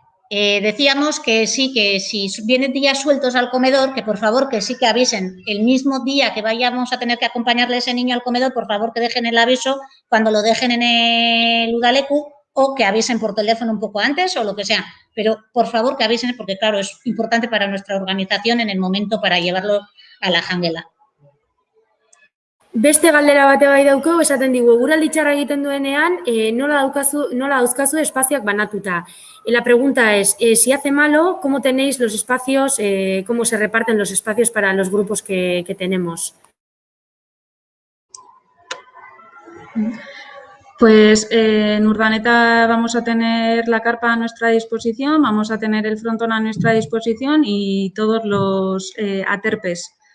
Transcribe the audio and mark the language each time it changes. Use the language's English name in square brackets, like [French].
[Spanish] Decíamos que sí, que si vienen días sueltos al comedor, que por favor que sí que avisen el mismo día que vayamos a tener que acompañarle a ese niño al comedor, por favor que dejen el aviso cuando lo dejen en el Udaleku o que avisen por teléfono un poco antes o lo que sea. Pero por favor que avisen porque claro, es importante para nuestra organización en el momento para llevarlo a la jangela. [Basque] Beste galdera bate bai dauko, esaten digu, eguraldi txarra egiten duenean, nola dauzkazu espazioak banatuta. [Spanish] La pregunta es, si hace malo, ¿cómo tenéis los espacios, cómo se reparten los espacios para los grupos que tenemos? Pues en Urdaneta vamos a tener la carpa a nuestra disposición, vamos a tener el frontón a nuestra disposición y todos los aterpes